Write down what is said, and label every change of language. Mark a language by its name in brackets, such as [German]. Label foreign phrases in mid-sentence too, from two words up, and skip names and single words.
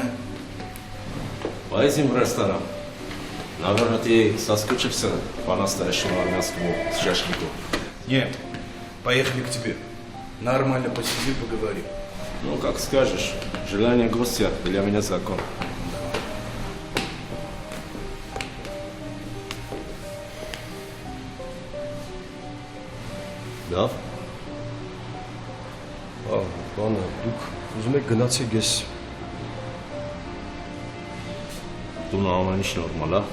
[Russian] Поедем в ресторан. Наверное, ты соскучишься по-настоящему армянскому шашлыку. Нет, поехали к тебе. Нормально посиди, поговорим. Ну, как скажешь. Желание гостя для меня закон. [Armenian] Լավ։ Բանը, դուք ուզում եք գնացեք ես Դու ամեն ինչ նորմալ է։